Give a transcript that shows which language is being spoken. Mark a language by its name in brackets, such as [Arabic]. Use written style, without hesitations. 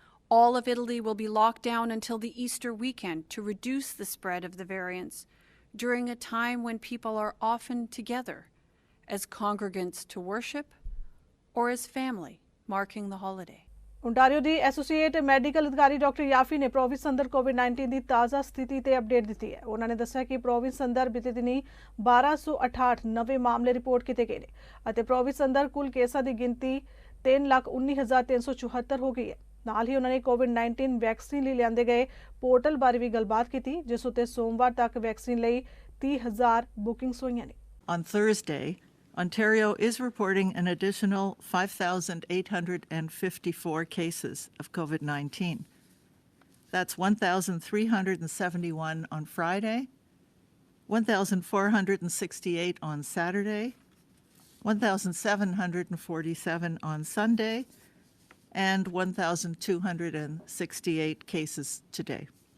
[English] All of Italy will be locked down until the Easter weekend to reduce the spread of the variants during a time when people are often together as congregants to worship or as family marking the holiday. [Punjabi] Ontario ਦੀ associate medical ਅਧਿਕਾਰੀ doctor ਯਾਫੀ ਨੇ province ਅੰਦਰ ਕੋਵਿਡ-19 ਦੀ ਤਾਜ਼ਾ ਸਥਿਤੀ ਤੇ update ਦਿੱਤੀ ਹੈ। ਉਹਨਾਂ ਨੇ ਦੱਸਿਆ ਕਿ ਪ੍ਰੋਵਿੰਸ ਅੰਦਰ ਬੀਤੇ ਦਿਨੀ 1268 ਨਵੇਂ ਮਾਮਲੇ ਰਿਪੋਰਟ ਕੀਤੇ ਗਏ ਨੇ ਅਤੇ ਪ੍ਰੋਵਿੰਸ ਅੰਦਰ ਕੁੱਲ ਕੇਸਾਂ ਦੀ ਗਿਣਤੀ 3,19,374 ਹੋ ਗਈ ਹੈ। ਨਾਲ ਹੀ ਉਹਨਾਂ ਨੇ ਕੋਵਿਡ-19 ਵੈਕਸੀਨ ਲਈ ਲਿਆਂਦੇ ਗਏ ਪੋਰਟਲ ਬਾਰੇ ਵੀ ਗੱਲਬਾਤ ਕੀਤੀ, ਜਿਸ ਉੱਤੇ ਸੋਮਵਾਰ ਤੱਕ ਵੈਕਸੀਨ ਲਈ 30,000 ਬੁਕਿੰਗਸ ਹੋਈਆਂ ਨੇ। [English] On Thursday, Ontario is reporting an additional 5,854 cases of COVID-19. That's 1,371 on Friday, 1,468 on Saturday, 1,747 on Sunday, and 1,268 cases today.